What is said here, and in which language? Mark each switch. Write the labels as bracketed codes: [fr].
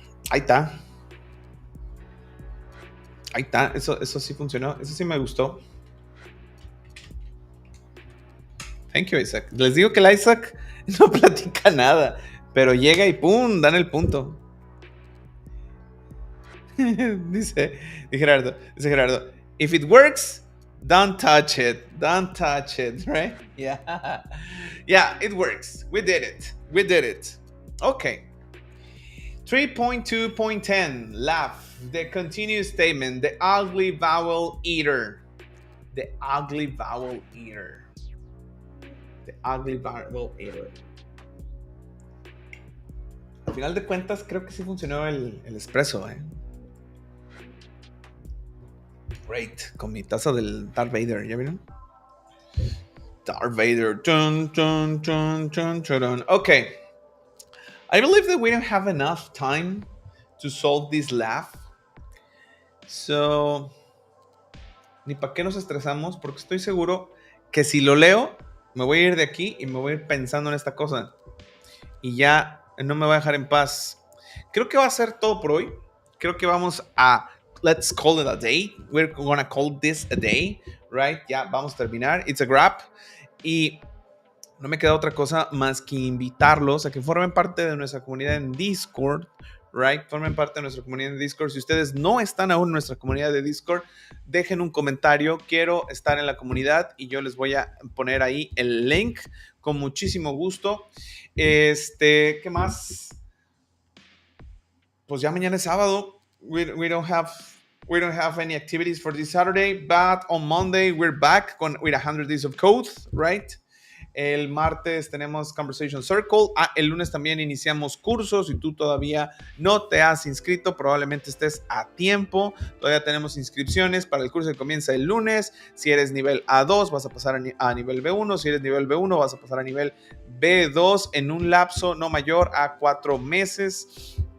[es] Ahí está. Eso sí funcionó. Eso sí me gustó. [en] Thank you, Isaac. [es] Les digo que el Isaac no platica nada, pero llega y ¡pum! Dan el punto. [en] dice Gerardo, if it works, don't touch it, right? Yeah, yeah, it works. We did it. Okay. 3.2.10, laugh, the continuous statement, the ugly vowel eater. The ugly vowel eater. The ugly vowel eater. [es] Al final de cuentas, creo que sí funcionó el expreso, Great, con mi taza del Darth Vader, ¿ya vieron? Darth Vader. Dun, dun, dun, dun, dun, dun. Okay. [en] I believe that we don't have enough time to solve this laugh. [es] So, ni para qué nos estresamos, porque estoy seguro que si lo leo, me voy a ir de aquí y me voy a ir pensando en esta cosa. Y ya no me voy a dejar en paz. Creo que va a ser todo por hoy. Creo que vamos a... [en] Let's call it a day. We're gonna call this a day, right? [es] Ya, vamos a terminar. [en] It's a wrap. [es] Y no me queda otra cosa más que invitarlos a que formen parte de nuestra comunidad en Discord, right? Formen parte de nuestra comunidad en Discord. Si ustedes no están aún en nuestra comunidad de Discord, dejen un comentario. Quiero estar en la comunidad y yo les voy a poner ahí el link con muchísimo gusto. ¿Qué más? Pues ya mañana es sábado. [en] We don't have any activities for this Saturday, but on Monday we're back with 100 days of code, right? [es] El martes tenemos Conversation Circle. El lunes también iniciamos cursos. Si tú todavía no te has inscrito, probablemente estés a tiempo. Todavía tenemos inscripciones para el curso que comienza el lunes. Si eres nivel A2, vas a pasar a nivel B1. Si eres nivel B1, vas a pasar a nivel B2 en un lapso no mayor a 4 meses.